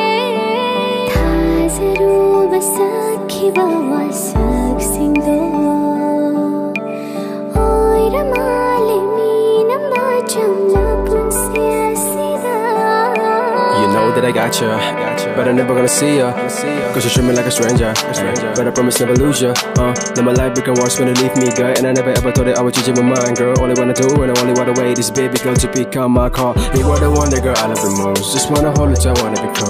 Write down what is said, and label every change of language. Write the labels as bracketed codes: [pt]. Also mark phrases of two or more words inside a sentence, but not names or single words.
[mni] thazaruba sakhiba wasaksingdo oiramale minamba chamla punsi asida. [en] You know that I got ya, but I'm never gonna see ya. Cause you treat me like a stranger, but I promise never lose ya. Now my life become worse when you leave me, girl. And I never ever thought that I would change my mind, girl. All I wanna do and I only wanna wait is baby girl to become my call. You are the one that girl I love the most. Just wanna hold it, I wanna be calm.